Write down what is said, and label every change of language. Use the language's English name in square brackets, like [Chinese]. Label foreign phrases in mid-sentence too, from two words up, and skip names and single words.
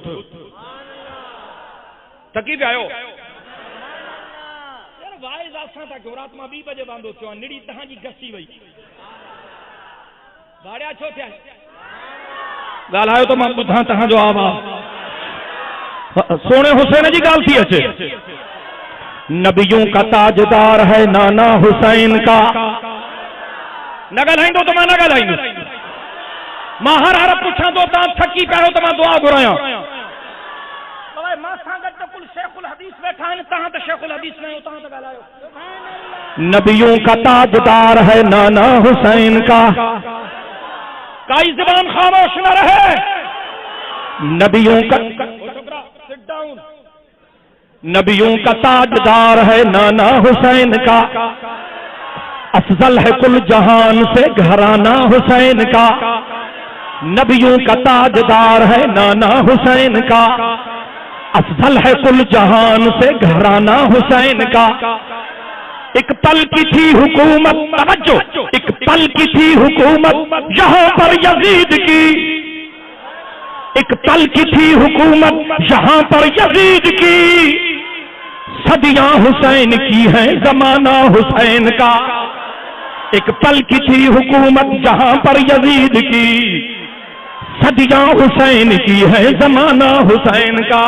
[Sindhi] थकी पिया आहियो? यार वाइज़ असां था कयूं, राति मां 2 बजे वांदो थियो आहे, निड़ी तव्हांजी घसी वई। भाड़िया छो थिया? ॻाल्हायो त मां ॿुधां तव्हांजो आवाज़। सोने हुसैन जी ॻाल्हि थी अचे। [Urdu] نبیوں کا تاجدار ہے نانا حسین کا. [Sindhi] न ॻाल्हाईंदो त मां न ॻाल्हाईंदुसि। मां हर पुछां थो, तव्हां थकी पिया आहियो त मां दुआ घुरायां। मां सां गॾु त कुल शेखुल हदीस वेठा आहिनि, तव्हां त शेखुल हदीस न आहियो, तव्हां त ॻाल्हायो। [Urdu] نبیوں کا تاجدار ہے نانا حسین کا. [Sindhi] काई ज़बान खामोश न रहे। [Urdu] نبیوں کا، نبیوں کا تاجدار ہے نانا حسین کا. افضل ہے کل جہان سے گھرانا حسین کا. نبیوں کا تاجدار ہے نانا حسین کا. افضل ہے کل جہان سے گھرانا حسین کا. ایک پل کی تھی حکومت، توجہ، ایک پل کی تھی حکومت یہاں پر یزید کی. ایک پل کی تھی حکومت یہاں پر یزید کی، صدیاں حسین کی ہیں زمانہ حسین کا، ایک پل کی تھی حکومت جہاں پر یزید کی، صدیاں حسین کی ہے زمانہ حسین کا۔